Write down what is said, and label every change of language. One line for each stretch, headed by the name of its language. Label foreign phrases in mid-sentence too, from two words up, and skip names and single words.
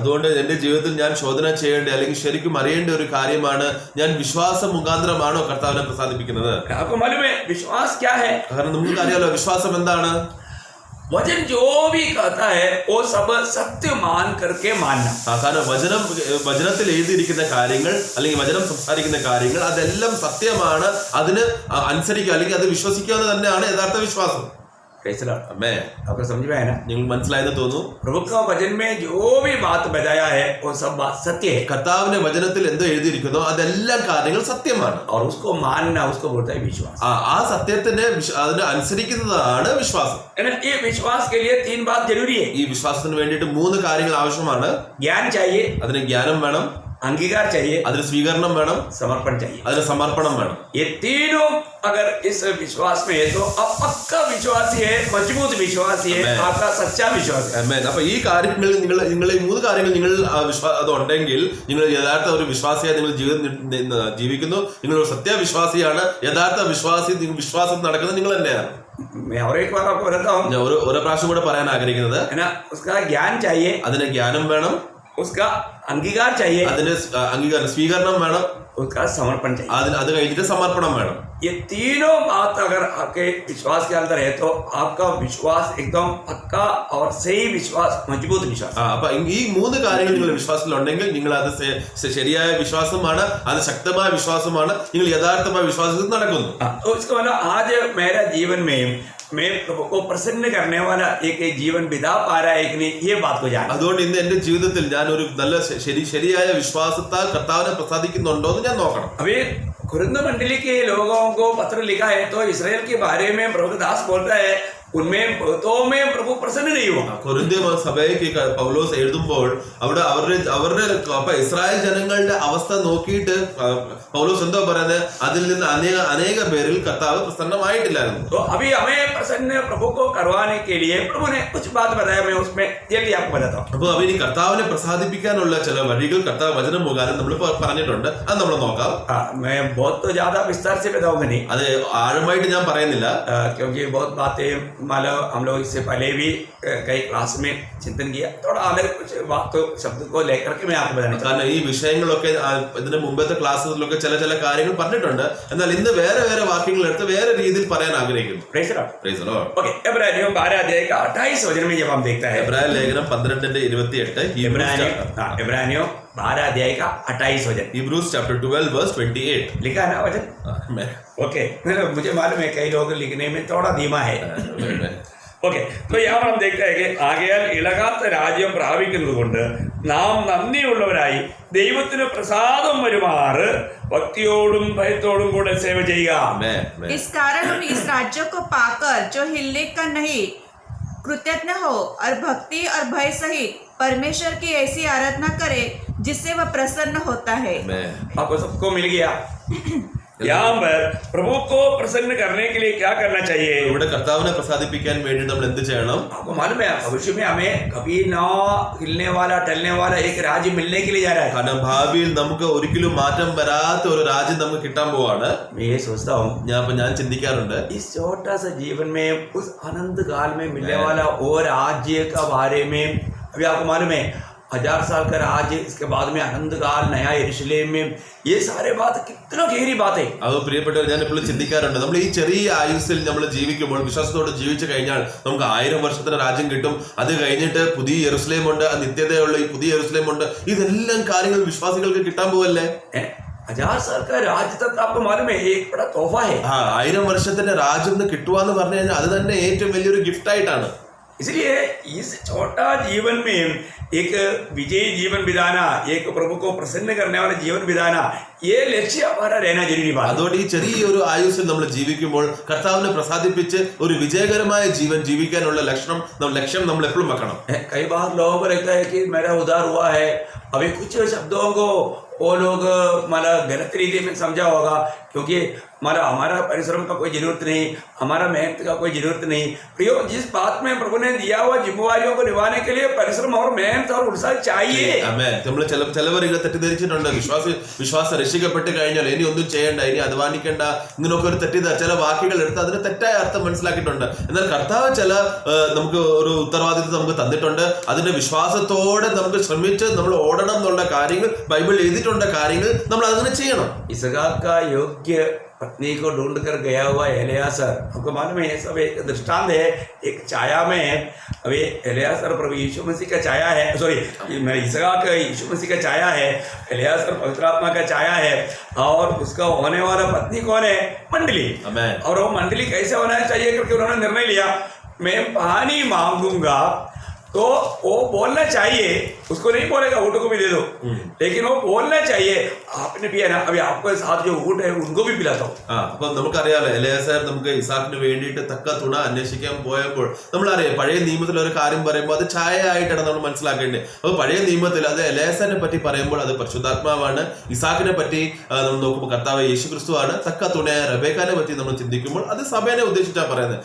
Malayalam: അതുകൊണ്ട് എന്റെ ജീവിതത്തിൽ ഞാൻ ശോധന ചെയ്യേണ്ട അല്ലെങ്കിൽ ശരിക്കും അറിയേണ്ട ഒരു കാര്യമാണ്, ഞാൻ വിശ്വാസം മുഖാന്തരമാണോ കർത്താവിനെ പ്രസാദിപ്പിക്കുന്നത്?
Hindi: आपको मालूम है विश्वास क्या है?
Malayalam: കാരണം നമുക്ക് അറിയാലോ വിശ്വാസം എന്താണ്.
Hindi: वचन जो भी कहता है वो सब सत्य मान करके मानना.
Malayalam: കാരണം വചനത്തിൽ എഴുതിയിരിക്കുന്ന കാര്യങ്ങൾ അല്ലെങ്കിൽ വചനം സംസാരിക്കുന്ന കാര്യങ്ങൾ അതെല്ലാം സത്യമാണ്, അതിന് അനുസരിക്കുക അല്ലെങ്കിൽ അത് വിശ്വസിക്കുക തന്നെയാണ് യഥാർത്ഥ വിശ്വാസം. അമ്മേ,
Hindi: आपको समझ में आया ना?
Malayalam: നിങ്ങൾ മനസ്സിലായെന്ന് തോന്നുന്നു.
Hindi: प्रभु का वचन में जो भी बात बताया है वो सब बात सत्य है.
Malayalam: കർത്താവിന്റെ വചനത്തിൽ എന്തോ എഴുതിയിരിക്കുന്നോ അതെല്ലാം കാര്യങ്ങൾ സത്യമാണ്.
Hindi: और उसको मानना, उसको बोलता है विश्वास.
Malayalam: ആ സത്യത്തിന് അതിനെ അനുസരിക്കുന്നതാണ് വിശ്വാസം.
Hindi: ये विश्वास के लिए 3 बात जरूरी है.
Malayalam: ഈ വിശ്വാസത്തിന് വേണ്ടിയിട്ട് 3 കാര്യങ്ങൾ ആവശ്യമാണ്.
Hindi: ज्ञान चाहिए,
Malayalam: അതിന് ജ്ഞാനം വേണം,
Hindi: अंगीकार चाहिए,
Malayalam: അതിന് സ്വീകരണം വേണം,
Hindi: समर्पण चाहिए.
Malayalam: അതിന് സമർപ്പണം വേണം.
Hindi: ये तीनों अगर इस विश्वास में है तो आप पक्का विश्वासी है, मजबूत विश्वासी है, आपका सच्चा विश्वास है.
Malayalam: അപ്പൊ ഈ കാര്യങ്ങൾ നിങ്ങൾ ഈ 3 കാര്യങ്ങൾ നിങ്ങൾ അത് ഉണ്ടെങ്കിൽ നിങ്ങൾ യഥാർത്ഥ ഒരു വിശ്വാസിയായി നിങ്ങൾ ജീവിക്കുന്നു. നിങ്ങൾ ഒരു സത്യവിശ്വാസിയാണ്, യഥാർത്ഥ വിശ്വാസി. വിശ്വാസം നടക്കുന്നത് നിങ്ങൾ തന്നെയാണ്.
Hindi: मैं और एक बार आपको बताता हूँ,
Malayalam: ഞാൻ ഒരു പ്രാവശ്യം കൂടെ പറയാൻ ആഗ്രഹിക്കുന്നത്,
Hindi: है ना, उसका ज्ञान चाहिए,
Malayalam: അതിന് ജ്ഞാനം വേണം,
Hindi: उसका अंगीकार चाहिए,
Malayalam: അതിന് അംഗീകാരം സ്വീകരണം വേണം,
Hindi: उसका समर्पण चाहिए.
Malayalam: അത് കഴിഞ്ഞിട്ട് സമർപ്പണം വേണം.
Hindi: ये तीनों बात अगर आपके विश्वास के अंदर है तो आपका विश्वास एकदम पक्का और सही विश्वास, मजबूत विश्वास.
Malayalam: അപ്പൊ ഈ 3 കാര്യങ്ങൾ നിങ്ങൾ വിശ്വാസത്തിലുണ്ടെങ്കിൽ നിങ്ങൾ അത് ശരിയായ വിശ്വാസമാണ്, അത് ശക്തമായ വിശ്വാസമാണ്, നിങ്ങൾ യഥാർത്ഥമായ വിശ്വാസത്തിൽ നടക്കുന്നു.
Hindi: तो इसका मतलब आज मेरा जीवन में मैं प्रभु को प्रसन्न करने वाला एक जीवन बिता पा रहा है कि नहीं, ये बात को जान.
Malayalam: അതുകൊണ്ട് ഇന്ന് എന്റെ ജീവിതത്തിൽ ഞാൻ ഒരു നല്ല ശരിയായ വിശ്വാസത്താൽ കർത്താവിനെ പ്രസാദിക്കുന്നുണ്ടോ എന്ന് ഞാൻ നോക്കണം.
Hindi: अभी कुरिन्थ मंडली के लोगों को पत्र लिखा है तो इसराइल के बारे में प्रभु दास बोलता है उनमें बहुतों में प्रभु प्रसन्न नहीं हुआ।
Malayalam: കൊരിന്ത്യ സഭയ്ക്ക് പൗലോസ് എഴുതുമ്പോൾ അവിടെ അവരുടെ അപ്പൊ ഇസ്രായേൽ ജനങ്ങളുടെ അവസ്ഥ നോക്കിയിട്ട് പൗലോസ് എന്തോ പറയുന്നത്, അതിൽ നിന്ന് അനേക പേരിൽ കർത്താവ് പ്രസന്നമായിട്ടില്ലായിരുന്നു.
Hindi: तो अभी हमें प्रसन्न प्रभु को करवाने के लिए प्रभु ने कुछ बात बताया, मैं उसमें जल्दी आपको बताता हूँ.
Malayalam: അപ്പൊ അവന് കർത്താവിനെ പ്രസാദിപ്പിക്കാനുള്ള ചില വഴികൾ കർത്താവ് വചനം മുഖാന്തരം നമ്മൾ പറഞ്ഞിട്ടുണ്ട്. അത് നമ്മൾ നോക്കാം.
Hindi: मैं बहुत तो ज्यादा विस्तार से बताऊंगा नहीं,
Malayalam: അത് ആഴമായിട്ട് ഞാൻ പറയുന്നില്ല,
Hindi: क्योंकि बहुत बातें मतलब हम लोग इससे पहले भी कई क्लास में चिंतन किया. थोड़ा अलग कुछ बात शब्द को लेकर के मैं आपको बताना चाहता हूँ.
Malayalam: കാരണം ഈ വിഷയങ്ങളൊക്കെ ഇതിന്റെ മുമ്പത്തെ ക്ലാസ്സുകളിലൊക്കെ ചില കാര്യങ്ങൾ പറഞ്ഞിട്ടുണ്ട്. എന്നാൽ ഇന്ന് വേറെ വാക്യങ്ങൾ എടുത്ത് വേറെ രീതിയിൽ പറയാൻ ആഗ്രഹിക്കുന്നു.
English: Praise the Lord. Praise the Lord.
Hindi: Okay, इब्रानियों 12 अध्याय का 28 वचन में जब हम देखता है,
Malayalam: എബ്രായ ലേഖനം 12:28,
Hindi: इब्रानियों 12 अध्याय का 28 वचन
English: Hebrews chapter 12 verse 28.
Hindi: लिखा है ना वचन. ओके, मुझे मालूम है कई लोग लिखने में थोड़ा धीमा है.
Malayalam: ഓക്കെ, അപ്പോൾ
Hindi: यहाँ हम देखते हैं कि
Malayalam: ആകയാൽ ഇളകാത്ത രാജ്യം പ്രാപിക്കുന്നത് കൊണ്ട് നാം നന്ദിയുള്ളവരായി ദൈവത്തിന് പ്രസാദം വരുമാറ് ഭക്തിയോടും ഭയത്തോടും കൂടെ സേവ ചെയ്യുക.
Hindi: इस कारण हम इस राज्य को पाकर जो हिलने का नहीं, कृतज्ञ हो और भक्ति और भय सहित परमेश्वर की ऐसी आराधना करे जिससे वह प्रसन्न होता है. आपको सबको मिल गया. यहाँ पर प्रभु को प्रसन्न करने के लिए क्या करना चाहिए?
Malayalam: ഇവിടെ കർത്താവിനെ പ്രസാദിപ്പിക്കാൻ വേണ്ടി നമ്മൾ എന്ത് ചെയ്യണം?
Hindi: आपको मालूम है भविष्य में हमें कभी ना हिलने वाला टलने वाला एक राज्य मिलने के लिए जा रहा है.
Malayalam: കാരണം ഭാവിയിൽ നമുക്ക് ഒരിക്കലും മാറ്റം വരാത്ത ഒരു രാജ്യം നമുക്ക് കിട്ടാൻ പോവാണ്.
Hindi: मैं ये सोचता हूँ,
Malayalam: ഞാൻ ചിന്തിക്കാറുണ്ട്,
Hindi: इस छोटा सा जीवन में उस अनंत काल में मिलने वाला और राज्य का बारे में अभी आपको मालूम है 1000 साल का राज्य, इसके बाद में अनंत काल, नया यरूशलेम में, ये सारे बात कितना गहरी बात है.
Malayalam: അത് പ്രിയപ്പെട്ടവർ, ഞാൻ എപ്പോഴും ചിന്തിക്കാറുണ്ട്, നമ്മൾ ഈ ചെറിയ ആയുസ്സിൽ നമ്മൾ ജീവിക്കുമ്പോൾ വിശ്വാസത്തോടെ ജീവിച്ചു കഴിഞ്ഞാൽ നമുക്ക് 1000 വർഷത്തിന്റെ രാജ്യം കിട്ടും. അത് കഴിഞ്ഞിട്ട് പുതിയ യെരുശലേം ഉണ്ട്, നിത്യതയുള്ള ഈ പുതിയ യെരുശലേം ഉണ്ട്. ഇതെല്ലാം കാര്യങ്ങൾ വിശ്വാസികൾക്ക് കിട്ടാൻ പോവല്ലേ?
Hindi: 1000 साल का राज्य तक आपको मालूम है एक बड़ा तोहफा है.
Malayalam: 1000 വർഷത്തിന്റെ രാജ്യം കിട്ടുവാന്ന് പറഞ്ഞു കഴിഞ്ഞാൽ അത് തന്നെ ഏറ്റവും വലിയൊരു ഗിഫ്റ്റ് ആയിട്ടാണ്.
Hindi: इसलिए इस छोटा जीवन में एक विजयी जीवन बिताना, एक प्रभु को प्रसन्न करने वाला जीवन बिताना, ये लक्ष्य हमारा रहना जरूरी बात.
Malayalam: അതുകൊണ്ട് ഈ ചെറിയൊരു ആയുസ്സിൽ നമ്മൾ ജീവിക്കുമ്പോൾ കർത്താവിനെ പ്രസാദിപ്പിച്ച് ഒരു വിജയകരമായ ജീവൻ ജീവിക്കാനുള്ള ലക്ഷ്യം നമ്മൾ എപ്പോഴും വെക്കണം.
Hindi: कई बार लोगों को लगता है कि मेरा उद्धार हुआ है, अभी कुछ शब्दों को वो लोग मतलब गलत रीति में समझा होगा, क्योंकि हमारा परिश्रम का कोई जरूरत नहीं, हमारा मेहनत का कोई जरूरत नहीं. प्रियो, जिस बात में प्रभु ने दिया हुआ जिम्मेवारियों को निभाने के लिए परिश्रम और मेहनत और उत्साह चाहिए.
Malayalam: നമ്മൾ ചിലവർ ഇങ്ങനെ തെറ്റിദ്ധരിച്ചിട്ടുണ്ട്, വിശ്വാസം രക്ഷിക്കപ്പെട്ട് കഴിഞ്ഞാൽ ഇനി ഒന്നും ചെയ്യണ്ട, ഇനി അധ്വാനിക്കണ്ട, ഇങ്ങനെയൊക്കെ ഒരു ചില വാക്കുകൾ എടുത്ത് അതിന് തെറ്റായ അർത്ഥം മനസ്സിലാക്കിയിട്ടുണ്ട്. എന്നാൽ കർത്താവ് നമുക്ക് ഒരു ഉത്തരവാദിത്വം നമുക്ക് തന്നിട്ടുണ്ട്. അതിന്റെ വിശ്വാസത്തോടെ നമുക്ക് ശ്രമിച്ച് നമ്മൾ ഓടണം എന്നുള്ള കാര്യങ്ങൾ ബൈബിൾ എഴുതിയിട്ടുള്ള കാര്യങ്ങൾ നമ്മൾ അങ്ങനെ ചെയ്യണം.
Hindi: इसहाक का योग्य पत्नी को ढूंढ कर गया हुआ एलियासर, आपको मालूम है ये सब एक दृष्टांत है. एक छाया में अभी एलियासर प्रभु यीशु मसीह का छाया है, सॉरी इसहाक यीशु मसीह का छाया है, एलियासर पवित्र आत्मा का छाया है, और उसका होने वाला पत्नी कौन है? मंडली. और वो मंडली कैसे होना चाहिए, क्योंकि उन्होंने निर्णय लिया मैं पानी मांगूंगा तो वो बोलना चाहिए, उसको नहीं बोलेगा ऊँट को भी दे दो, लेकिन वो बोलना चाहिए आपने पिया ना, अभी आपके साथ जो ऊँट है उनको भी पिलाता हूँ.
Malayalam: അപ്പൊ നമുക്കറിയാലോ, എലിയാസാർ നമുക്ക് ഇസാക്കിന് വേണ്ടിയിട്ട് തക്ക തുണ അന്വേഷിക്കാൻ പോയപ്പോൾ നമ്മളറിയാം, പഴയ നിയമത്തിൽ ഒരു കാര്യം പറയുമ്പോൾ അത് ഛായ ആയിട്ടാണ് നമ്മൾ മനസ്സിലാക്കേണ്ടത്. അപ്പൊ പഴയ നിയമത്തിൽ അത് എലിയാസാറിനെ പറ്റി പറയുമ്പോൾ അത് പരിശുദ്ധാത്മാവാണ്. ഇസാക്കിനെ പറ്റി നമ്മൾ നോക്കുമ്പോൾ കർത്താവ് യേശു ക്രിസ്തുവാണ്. തക്ക തുണയായ റബേക്കാനെ പറ്റി നമ്മൾ ചിന്തിക്കുമ്പോൾ അത് സഭേനെ ഉദ്ദേശിച്ചാണ് പറയുന്നത്.